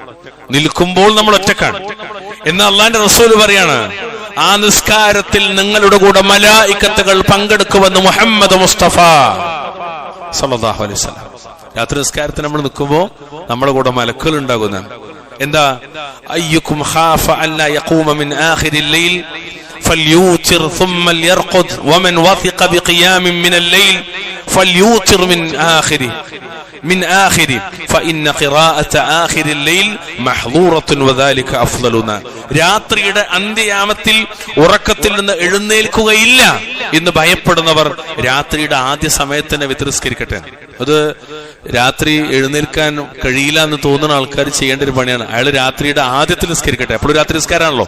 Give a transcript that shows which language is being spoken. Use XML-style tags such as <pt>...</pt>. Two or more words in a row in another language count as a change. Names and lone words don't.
<ml>എന്ന് അള്ളാന്റെ റസൂൽ പറയാണ്, ആ നിസ്കാരത്തിൽ നിങ്ങളുടെ കൂടെ മലായിക്കത്തുകൾ പങ്കെടുക്കുമെന്ന് മുഹമ്മദ് മുസ്തഫ</ml> <ar>صلى الله عليه وسلم.</ar> <ml>രാത്രി നിസ്കാരത്തിൽ നമ്മൾ നിൽക്കുമ്പോൾ നമ്മുടെ കൂടെ മലക്കുകൾ ഉണ്ടാകുന്നതാണ്.</ml> <ar>എന്താ? أيكم خاف ألا يقوم من آخر الليل فليوتر ثم ليرقد ومن وثق بقيام من الليل فليوتر من آخره فإن قراءة آخر الليل محظورة وذلك أفضلنا.</ar> <ml>രാത്രിയുടെ അന്ത്യയാമത്തിൽ ഉറക്കത്തിൽ നിന്ന് എഴുന്നേൽക്കുകയില്ല എന്ന് ഭയപ്പെടുന്നവർ രാത്രിയുടെ ആദ്യ സമയത്തന്നെ വിത്രിസ്കരിക്കട്ടെ. അത് രാത്രി എഴുന്നേൽക്കാൻ കഴിയില്ല എന്ന് തോന്നുന്ന ആൾക്കാർ ചെയ്യേണ്ട ഒരു പണിയാണ്. അയാൾ രാത്രിയുടെ ആദ്യത്തിൽ നിസ്കരിക്കട്ടെ. അപ്പോഴും രാത്രി നിസ്കാരമാണല്ലോ.</ml>